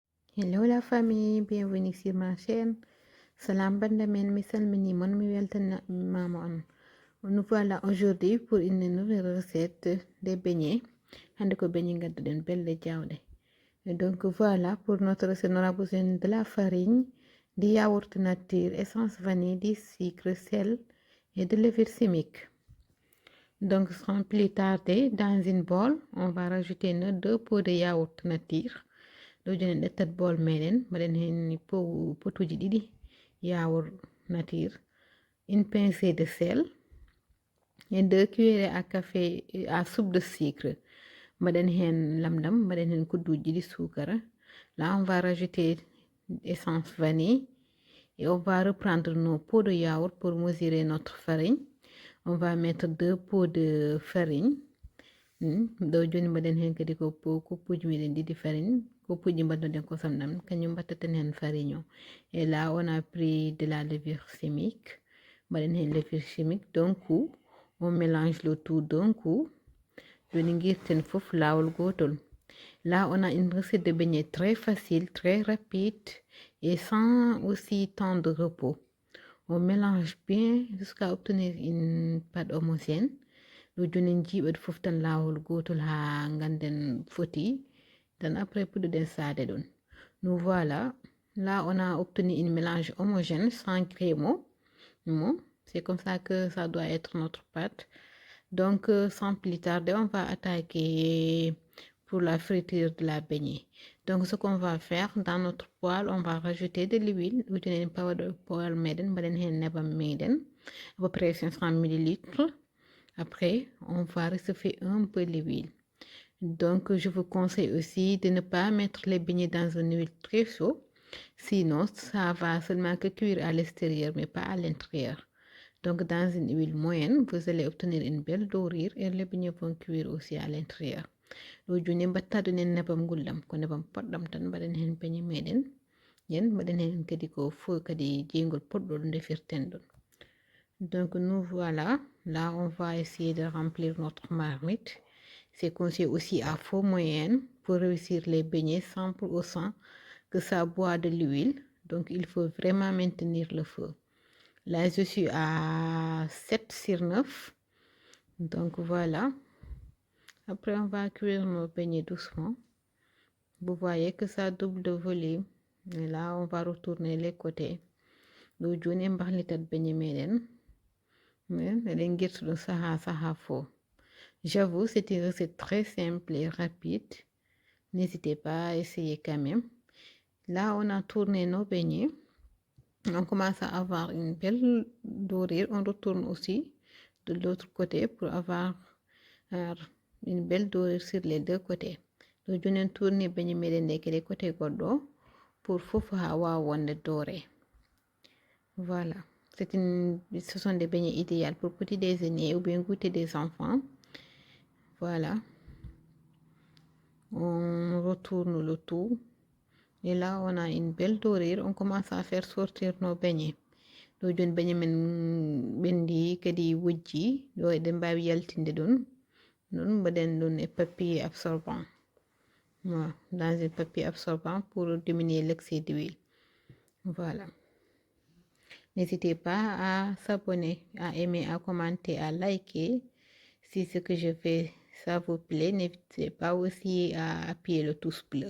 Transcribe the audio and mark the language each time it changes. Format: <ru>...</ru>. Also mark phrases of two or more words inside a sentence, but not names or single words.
<fr>Hello la famille, bienvenue sur ma chaîne.</fr> <ff>Salam banda men mi salmini mon mi weltana mama on.</ff> <fr>Nous voilà aujourd'hui pour une nouvelle recette de beignets.</fr> <ff>Hande ko beignet gaddu den belle jawde.</ff> <fr>Et donc voilà pour notre recette, on a besoin de la farine, du yaourt nature, essence vanille, du sucre, sel et de levure chimique. Donc sans plus tarder, dans une bowl, on va rajouter nos 2 pots de yaourt nature.</fr> <ff>Do joni ɗettat bol meɗen mbaɗen hen potuji ɗiɗi</ff> <fr>yaourt nature, une pincée de sel et 2 cuillères à café à soupe de sucre.</fr> <ff>Mbaɗen hen lamdam, mbaɗen hen kudduji ɗiɗi sukara.</ff> <fr>Là on va rajouter essence vanille et on va reprendre nos pots de yaourt pour mesurer notre farine. On va mettre 2 pots de farine.</fr> <ff>Do joni mbaɗen hen kadi ko koppuji meɗen ɗiɗi farine, koppuji mbaɗnoɗen kosam ɗam kañum mbattaten hen farine o.</ff> <fr>Et là on a pris de la levure chimique,</fr> <ff>mbaɗen hen</ff> <fr>levure chimique d'un coup, on mélange le tout d'un coup.</fr> <ff>Joni guirten fof lawol gotol.</ff> <fr>Là on a une recette de beignet très facile, très rapide et sans aussi temps de repos. On mélange bien jusqu'à obtenir une pâte homogène.</fr> <ff>Do joni jiiɓat fof tan lawol gotol ha ganden foti dan après puɗɗoɗen sade ɗon.</ff> <fr>Nous voilà, là on a obtenu une mélange homogène sans crémeau. C'est comme ça que ça doit être notre pâte. Donc sans plus tarder, on va attaquer pour la friture de la beignet. Donc ce qu'on va faire, dans notre poêle, on va rajouter de l'huile.</fr> <ff>Ujuneen poêle meɗen mbaɗen hen nebam meɗen</ff> <fr>à peu près</fr> <ff>500 ml.</ff> <fr>Après, on va réchauffer un peu l'huile. Donc, je vous conseille aussi de ne pas mettre les beignets dans une huile très chaude. Sinon, ça va seulement que cuire à l'extérieur, mais pas à l'intérieur. Donc, dans une huile moyenne, vous allez obtenir une belle dorure et les beignets vont cuire aussi à l'intérieur.</fr> <ff>Ɗo joni mbattaɗunen nebam gulɗam ko nebam poɗɗam tan mbaɗen hen beignet meɗen yen mbaɗen hen kadi ko fo kadi jeygol poɗɗol defirten ɗon.</ff> <fr>Donc nous voilà, là on va essayer de remplir notre marmite. C'est conseillé aussi à feu moyen pour réussir les beignets sans pour autant que ça boit de l'huile. Donc il faut vraiment maintenir le feu. Là je suis à 7/9. Donc voilà. Après on va cuire nos beignets doucement. Vous voyez que ça double de volume. Et là on va retourner les côtés.</fr> <ff>Do joni mbaxlitat beignet meɗen.</ff> <fr>J'avoue, c'est une recette très simple et rapide. N'hésitez pas à essayer quand même. Là, on a tourné nos beignets. On commence à avoir une belle dorure. On retourne aussi de l'autre côté pour avoir une belle dorure sur les deux côtés. Donc, on tourne beignet meɗen les côtés goɗɗo pour</fr> <ff>fof ha wawa wonde</ff> <fr>doré. Voilà. Ce sont des beignets idéaux pour petit déjeuner ou bien goûter des enfants. Voilà. On retourne le tout. Et là, on a une belle dorure. On commence à faire sortir nos beignets.</fr> <ff>Do joni beignet men ɓendi kadi wujji ɗo eɗen mbawi yaltinde ɗum non mbaɗen ɗum e</ff> <fr>papier absorbant. Voilà. Dans un papier absorbant pour diminuer l'excès d'huile. Voilà. N'hésitez pas à s'abonner, à aimer, à commenter, à liker. Si ce que je fais, ça vous plaît, n'hésitez pas aussi à appuyer le pouce bleu.</fr>